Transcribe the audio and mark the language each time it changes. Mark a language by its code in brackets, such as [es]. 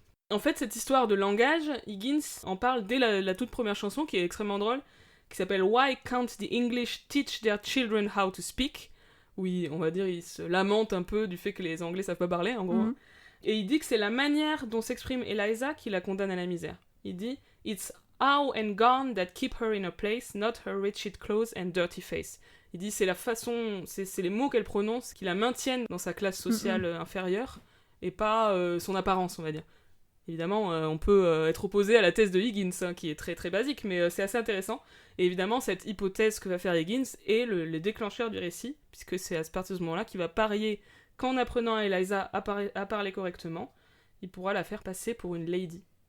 [fr] En fait, cette histoire de langage, Higgins en parle dès la toute première chanson, qui est extrêmement drôle, qui s'appelle « Why can't the English teach their children how to speak ?» où on va dire, il se lamente un peu du fait que les Anglais savent pas parler, en gros. Et il dit que c'est la manière dont s'exprime Eliza qui la condamne à la misère. Il dit [en] « It's how and gone that keep her in her place, not her wretched clothes and dirty face ». [fr] Il dit c'est la façon, c'est les mots qu'elle prononce qui la maintiennent dans sa classe sociale inférieure et pas son apparence, on va dire. Évidemment, on peut être opposé à la thèse de Higgins, hein, qui est très très basique, mais c'est assez intéressant. Et évidemment, cette hypothèse que va faire Higgins est le déclencheur du récit, puisque c'est à partir de ce moment-là qu'il va parier qu'en apprenant à Eliza à parler correctement, il pourra la faire passer pour une lady.